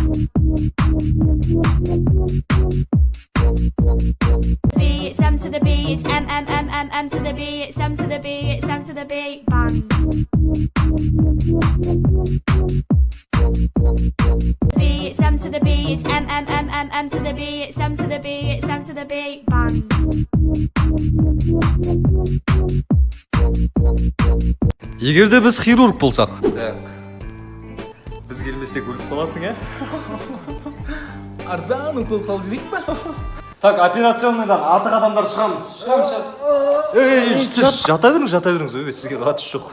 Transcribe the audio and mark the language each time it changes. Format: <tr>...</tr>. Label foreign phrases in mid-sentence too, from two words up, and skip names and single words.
<en>B, it's M to the B, it's M M M M M to the B, it's M to the B, it's M to the B, bang. B, it's M to the B, it's M M M M M to the B, it's M to the B, it's M to the B, bang.</en> <kk>Егерде біз хирург болсақ. Біз келмесек өліп қаласың, ә? Арзан укол салып жүрейік па? Так, операционныйдан артық адамдар шығамыз. Жата беріңіз, сізге қатысы жоқ.</kk>